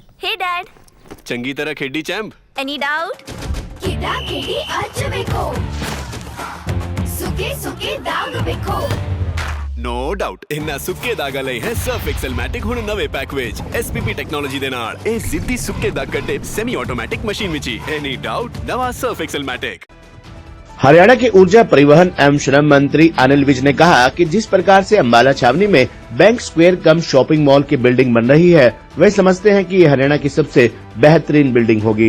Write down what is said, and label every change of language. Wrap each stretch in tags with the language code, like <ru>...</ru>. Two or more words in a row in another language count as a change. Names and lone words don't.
<en>Hey Dad,</en> <pa>ਚੰਗੀ ਤਰ੍ਹਾਂ ਖੇਡੀ ਚੈਂਪ।</pa> <en>any doubt?</en> <kn>ಕಿಟಾಕಿಟಿ ಹಚ್ಚಬೇಕು ಸುಖಿ ಸುಖಿ ದಾಗ ಬೇಕು</kn> <en>No doubt</en> <pa>ਇੰਨਾ ਸੁੱਕੇ ਦਾਗਾਂ ਲਈ ਹੈ ਸਰਫ਼ ਐਕਸਲ ਮੈਟਿਕ ਹੁਣ ਨਵੇਂ ਪੈਕ ਵਿੱਚ</pa> <en>SPP technology</en> <pa>ਦੇ ਨਾਲ ਏ ਜ਼ਿੱਦੀ ਸੁੱਕੇ ਦਾਗ ਕੱਢੇ</pa> <en>semi automatic machine</en> <pa>ਵਿੱਚ</pa> <en>any doubt</en> <pa>ਨਵਾਂ ਸਰਫ਼ ਐਕਸਲ ਮੈਟਿਕ।</pa> <hi>हरियाणा के ऊर्जा परिवहन एवं श्रम मंत्री अनिल विज ने कहा कि जिस प्रकार से अम्बाला छावनी में</hi> <en>bank square cum shopping mall</en> <hi>की बिल्डिंग बन रही है, वे समझते हैं कि ये हरियाणा की सबसे बेहतरीन बिल्डिंग होगी।</hi>